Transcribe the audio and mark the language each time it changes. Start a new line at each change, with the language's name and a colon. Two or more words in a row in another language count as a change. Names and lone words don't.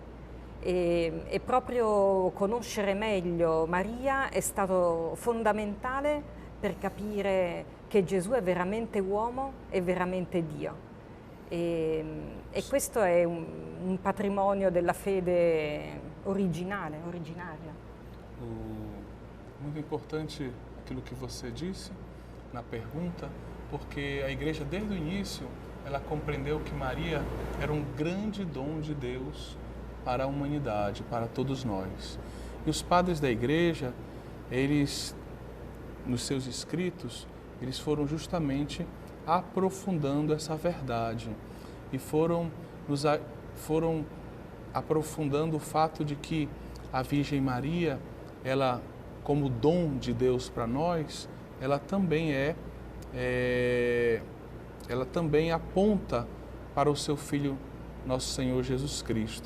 Italian: E proprio conoscere meglio Maria è stato fondamentale per capire che Gesù è veramente uomo e veramente Dio. E questo è un patrimonio della fede originaria.
Portuguese: Muito importante aquilo que você disse na pergunta, porque a igreja desde o início ela compreendeu que Maria era um grande dom de Deus para a humanidade, para todos nós. E os padres da igreja, eles, nos seus escritos, eles foram justamente aprofundando essa verdade e foram aprofundando o fato de que a Virgem Maria, ela, como dom de Deus para nós, ela também ela também aponta para o seu Filho, nosso Senhor Jesus Cristo.